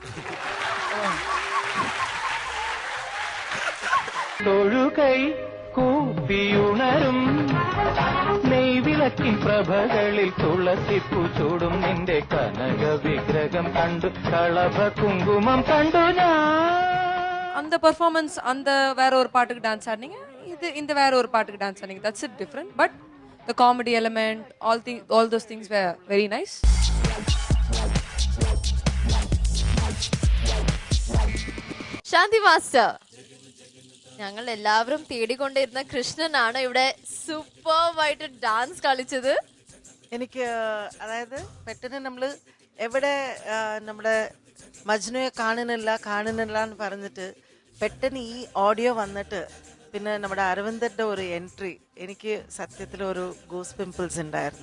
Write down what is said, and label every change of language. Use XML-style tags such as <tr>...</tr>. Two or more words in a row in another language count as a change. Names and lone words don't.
<ml>തൊഴുകൈ കൂപ്പിയുണരും നെയ്വിളക്കിൻ പ്രഭകളിൽ തുളസിപ്പൂ ചൂടും നിന്റെ കനക വിഗ്രഹം കണ്ടു കളഭ കുങ്കുമം കണ്ടു ഞാൻ.</ml> <ta>அந்த பெர்ஃபார்மன்ஸ் அந்த வேற ஒரு பாட்டுக்கு டான்ஸ் ஆடுனீங்க, இது இந்த வேற ஒரு பாட்டுக்கு டான்ஸ் ஆடுனீங்க.</ta> <en>That's it different, but the comedy element, all those things were very nice.</en> <ml>ശാന്തി മാസ്റ്റർ, ഞങ്ങൾ എല്ലാവരും തേടിക്കൊണ്ടിരുന്ന കൃഷ്ണനാണ് ഇവിടെ സൂപ്പർവായിട്ട് ഡാൻസ് കളിച്ചത്. എനിക്ക് അതായത് പെട്ടെന്ന് നമ്മൾ എവിടെ നമ്മുടെ മജ്നുയെ കാണുന്നില്ല എന്ന് പറഞ്ഞിട്ട് പെട്ടെന്ന് ഈ ഓഡിയോ വന്നിട്ട് പിന്നെ നമ്മുടെ അരവിന്ദന്റെ ഒരു എൻട്രി എനിക്ക് സത്യത്തിൽ ഒരു</ml> <en>goose pimples</en> <ml>ഉണ്ടായിരുന്നു.</ml>